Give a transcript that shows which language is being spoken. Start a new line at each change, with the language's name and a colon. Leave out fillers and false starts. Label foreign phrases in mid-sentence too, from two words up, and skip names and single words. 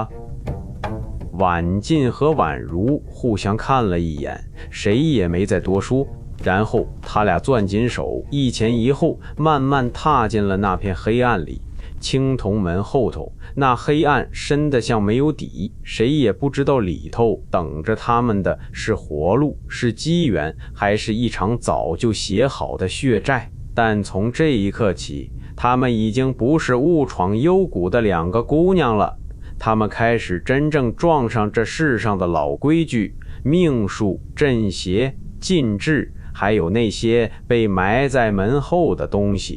Chinese: 婉靜和宛如互相看了一眼，誰也沒再多說，然後他倆攥緊手，一前一後，慢慢踏進了那片黑暗裡。青銅門後頭，那黑暗深得像沒有底，誰也不知道裡頭等着他們的是活路，是機緣，還是一場早就寫好的血債。但從這一刻起，他們已經不是誤闖幽谷的兩個姑娘了，他們開始真正撞上這世上的老規矩，命數、正邪、禁制，還有那些被埋在門後的東西。